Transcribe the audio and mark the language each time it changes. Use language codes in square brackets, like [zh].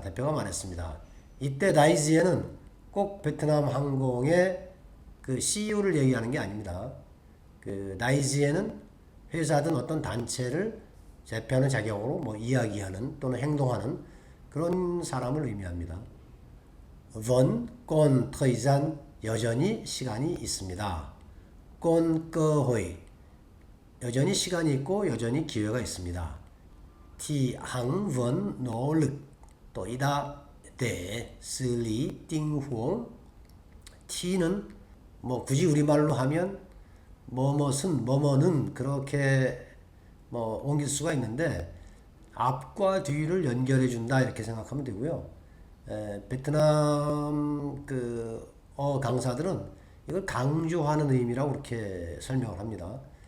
[ko] 대표가 말했습니다. 이때 다이지엔은 꼭 베트남 항공의 그 CEO를 얘기하는 게 아닙니다. 그 다이지엔은 회사든 어떤 단체를 대표하는 자격으로 뭐 이야기하는 또는 행동하는 그런 사람을 의미합니다. [vi] vẫn còn thời gian [ko] 여전히 시간이 있습니다. [vi] còn cơ hội [ko] 여전히 시간이 있고 여전히 기회가 있습니다. [vi] thì hắn vẫn nỗ lực tối đa để xử lý tình huống. [ko] t는 뭐 굳이 우리말로 하면 뭐뭐는 그렇게 뭐 옮길 수가 있는데 앞과 뒤를 연결해 준다 이렇게 생각하면 되고요. 베트남 강사들은 이걸 강조하는 의미라고 그렇게 설명을 합니다.